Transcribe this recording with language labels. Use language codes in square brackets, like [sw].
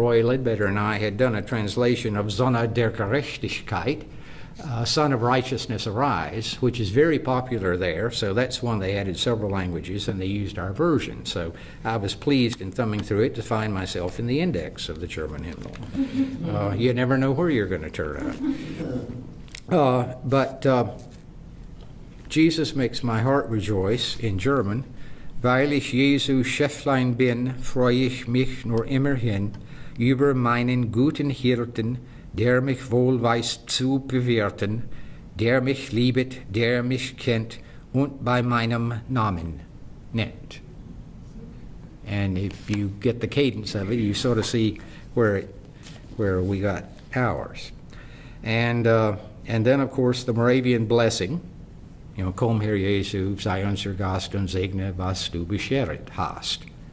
[en] Roy Ledbetter and I had done a translation of Sonne der Gerechtigkeit, Son of Righteousness Arise, which is very popular there, so that's one they added several languages, and they used our version. So I was pleased in thumbing through it to find myself in the index of the German hymnal. You never know where you're going to turn up. But Jesus Makes My Heart Rejoice in German. [de] Weil ich Jesu Schäflein bin, freu ich mich nur immerhin über meinen guten Hirten, der mich wohl weiß zu bewirten, der mich liebet, der mich kennt und bei meinem Namen nennt. [en] And if you get the cadence of it, you sort of see where we got ours. And then, of course, the Moravian blessing, you know, [de] Komm, Herr Jesu, sei unser Gast und segne, was du bescheret hast.